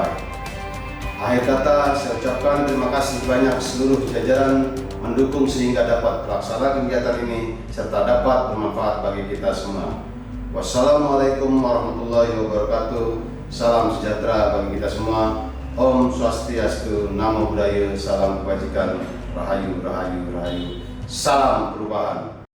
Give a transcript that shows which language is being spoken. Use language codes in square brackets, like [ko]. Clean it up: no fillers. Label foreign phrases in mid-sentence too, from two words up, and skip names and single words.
[id] Akhir kata, saya ucapkan terima kasih banyak seluruh jajaran mendukung sehingga dapat pelaksanaan kegiatan ini serta dapat bermanfaat bagi kita semua. [ar] والسلام عليكم ورحمة الله وبركاته. [id] Salam sejahtera bagi kita semua. [ban] Om Swastiastu, [pi] Namo Buddhaya, [id] salam kebajikan, rahayu, rahayu, rahayu. Salam perubahan.